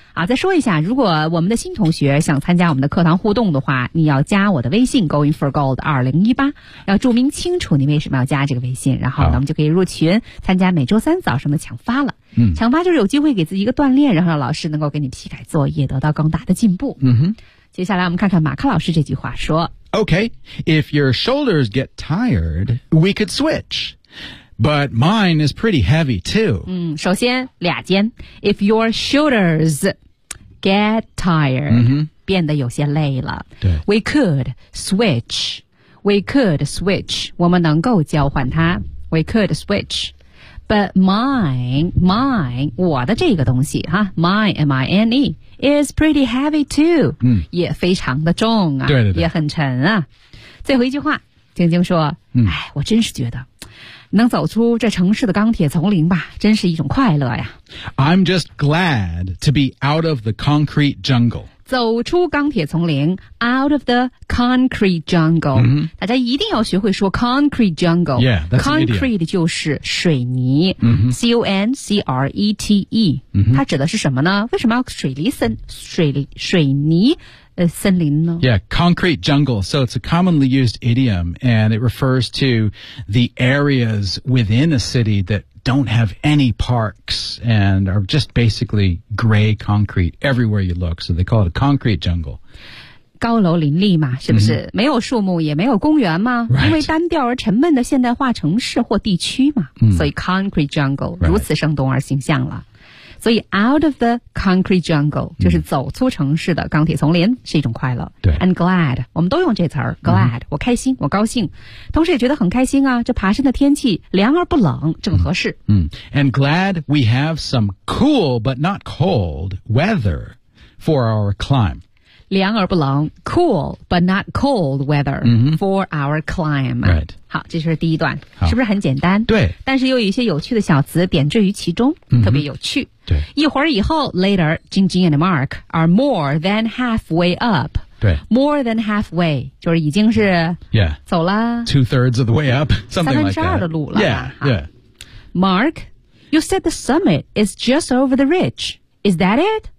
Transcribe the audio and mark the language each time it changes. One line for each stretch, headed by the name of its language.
Chinese: 啊，再说一下，如果我们的新同学想参加我们的课堂互动的话，你要加我的微信 going for gold 2018，要注明清楚你为什么要加这个微信，然后咱们就可以入群参加每周三早上的抢发了。抢发就是有机会给自己一个锻炼，然后让老师能够给你批改作业，得到更大的进步。接下来我们看看马克老师这句话说
English: Okay, if your shoulders get tired, we could switch. But mine is pretty heavy too.
Chinese: 首先俩尖
English: If your shoulders get tired,
Chinese: 变得有些累了
English: We could switch. We could switch.
Chinese: 我们能够交换它
English: We could switch. But mine,
Chinese: 我的这个东西哈
English: ，mine, mine, is pretty heavy too.
Chinese: 也非常的重啊，对对对，也很沉啊。最后一句话，晶晶说，哎，我真是觉得，能走出这城市的钢铁丛林吧，真是一种快乐呀。
English: I'm just glad to be out of the concrete jungle.
Chinese: 走出钢铁丛林
English: out of the concrete jungle、
Chinese: 大家一定要学会说 concrete jungle
English: yeah, that's concrete an idiot.
Chinese: 就是水泥、C-O-N-C-R-E-T-E、它指的是什么呢为什么要水泥森林呢
English: Yeah, concrete jungle. So it's a commonly used idiom and it refers to the areas within a city thatdon't have any parks and are just basically gray concrete everywhere you look. So they call it a concrete jungle.
Chinese: 高楼林立嘛是不是、没有树木也没有公园嘛、
English: right.
Chinese: 因为单调而沉闷的现代化城市或地区嘛、所以 concrete jungle、
English: right.
Chinese: 如此生动而形象了。所以
English: out of the concrete jungle,
Chinese: 就是走出城市的钢铁丛林是一种快乐。对
English: And glad,
Chinese: 我们都用这词儿 glad,、我开心我高兴。同时也觉得很开心啊这爬山的天气凉而不冷正合适。
English: And glad we have some cool but not cold weather for our climb.
Chinese: 凉而不冷
English: cool but not cold weather、for our climb. Right.
Chinese: 好这是第一段是不是很简单对但是又有一些有趣的小词点缀于其中特别有趣对一会儿以后
English: later, Jing Jing and Mark are more than halfway up
Chinese: 对
English: more than halfway
Chinese: 就是已经是
English: yeah,
Chinese: 走了
English: two thirds of the way up something like that
Chinese: 三分之二的路了
English: yeah, yeah. Mark you said the summit is just over the ridge is that it?